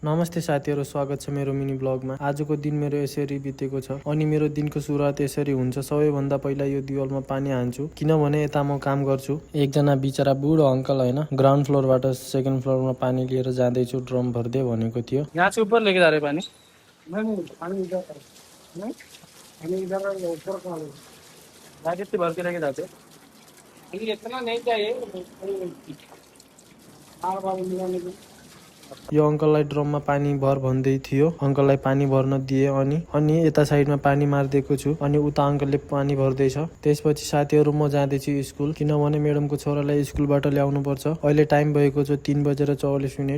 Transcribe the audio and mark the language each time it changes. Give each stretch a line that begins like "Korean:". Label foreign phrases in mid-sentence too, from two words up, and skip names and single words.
Nepali: नमस्ते साथीहरु, स्वागत छ मेरो मिनी ब्लगमा। आजको दिन मेरो यसरी बितेको छ अनि मेरो दिनको सुरुवात यसरी हुन्छ। सबैभन्दा पहिला यो दिवालमा पानी हाल्छु किनभने यता म काम गर्छु। एकजना बिचरा बुढो अंकल हैन ग्राउन्ड फ्लोरबाट सेकेन्ड फ्लोरमा पानी लिएर जाँदै छु, ड्रम भर्दै भनेको थियो।
Hindi: यहाँ से ऊपर लेके जा रहे पानी। नहीं पानी इधर नहीं पानी इधर ऊपर का है कितनी भर के लेके जाते ये इतना नहीं चाहिए बार बार मिलाने के।
Nepali: यो अंकललाई ड्रममा पानी भर भन्दै थियो। अंकललाई पानी भर्न दिए अनि यता साइडमा पानी मार्दिएको छु अनि उता अंकलले पानी भर्दैछ। त्यसपछि साथीहरु म जाँदैछु स्कुल किनभने म्याडमको छोरालाई स्कुलबाट ल्याउनु पर्छ। अहिले टाइम भएको छ 3:44।